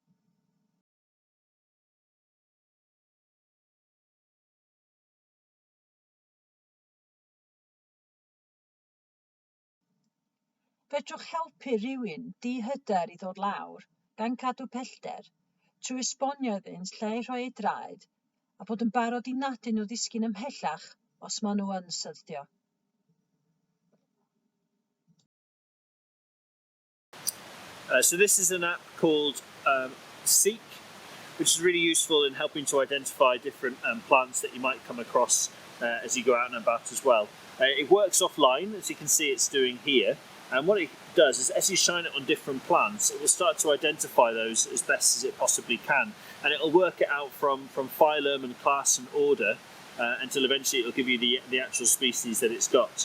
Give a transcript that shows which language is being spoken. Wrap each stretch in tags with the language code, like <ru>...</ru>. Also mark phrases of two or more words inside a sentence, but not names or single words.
<cy>Fedrwch helpu rhywun di-hyder i ddod lawr gan cadw pellter trwy esbonio iddynt lle i rhoi ei draed a bod yn barod i nadu nhw ddisgyn ymhellach os maen nhw yn syrthio.</cy> <en>So this is an app called Seek, which is really useful in helping to identify different plants that you might come across as you go out and about as well. It works offline, as you can see it's doing here, and what it does is as you shine it on different plants, it will start to identify those as best as it possibly can, and it'll work it out from phylum and class and order until eventually it'll give you the actual species that it's got.</en>